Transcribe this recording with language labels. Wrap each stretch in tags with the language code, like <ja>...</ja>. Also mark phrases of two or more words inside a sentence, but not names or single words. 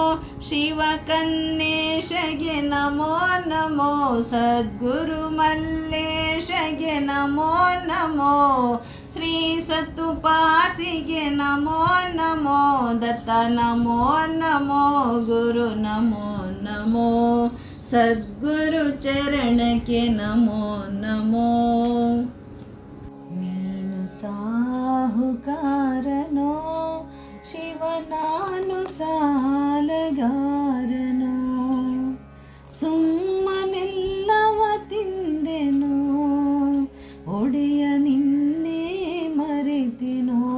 <sa>शिवकन्नेशगे नमो नमो, सद्गुरु मल्लेशगे नमो नमो, श्री सतुपासिगे नमो नमो, दत्त नमो नमो, गुरु नमो नमो, सद्गुरु चरणಕ್ಕೆ नमो नमो।</sa> <kn>ನೀನು ಸಾಹುಕಾರನೋ ಶಿವ, ನಾನು ಸಾಲಗಾರನೋ, ಸುಮ್ಮನೆಲ್ಲವ ತಿಂದೆನೋ, ಒಡೆಯ ನಿನ್ನೆ ಮರೆತೆನೋ,</kn>